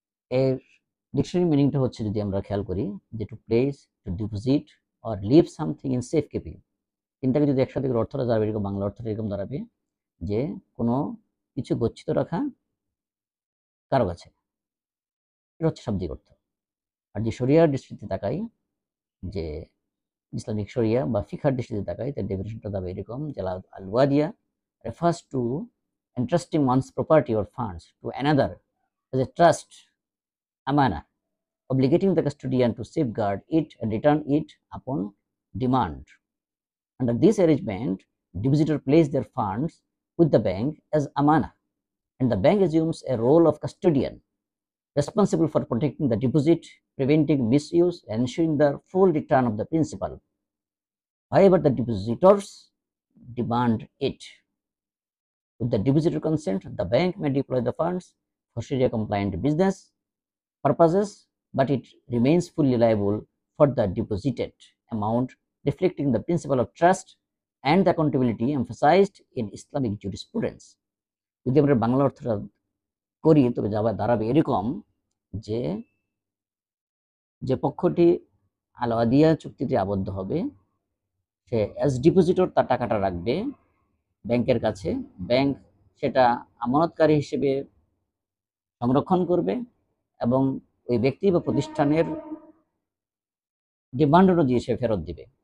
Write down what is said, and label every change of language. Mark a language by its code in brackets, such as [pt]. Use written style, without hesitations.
[en] এর ডিকশনারি মিনিংটা হচ্ছে, [bn] যদি আমরা খেয়াল করি, [en] যে to place, to deposit or leave something in safe keeping. [bn] তিনটাকে যদি একসাথে অর্থটা দাঁড়াবে এরকম, বাংলা অর্থটা এরকম দাঁড়াবে যে কোনো কিছু গচ্ছিত রাখা কারো কাছে, এটা হচ্ছে শাব্দিক অর্থ। আর যে শরিয়ার দৃষ্টিতে তাকাই, যে ইসলামিক শরিয়া বা ফিকহার দৃষ্টিতে তাকাই, তার ডেফিনেশনটা দাঁড়াবে এরকম যে [en] আল ওয়াদিয়া refers to entrusting one's property or funds to another as a trust, amana, obligating the custodian to safeguard it and return it upon demand. Under this arrangement, depositor place their funds with the bank as amana, and the bank assumes a role of custodian, responsible for protecting the deposit, preventing misuse, and ensuring the full return of the principal. However, the depositors demand it. With the depositor consent, the bank may deploy the funds for Sharia-compliant business purposes, but it remains fully liable for the deposited amount, reflecting the principle of trust and the accountability emphasized in Islamic jurisprudence. [bn] যদি আমরা বাংলা অর্থটা করি, তবে দাঁড়াবে এরকম যে যে পক্ষটি আল ওয়াদিয়া চুক্তিতে আবদ্ধ হবে, সে অ্যাজ ডিপোজিটর তার টাকাটা রাখবে ব্যাংকের কাছে, ব্যাংক সেটা আমানতকারী হিসেবে সংরক্ষণ করবে, এবং ওই ব্যক্তি বা প্রতিষ্ঠানের ডিমান্ড অনুযায়ী সে ফেরত দিবে।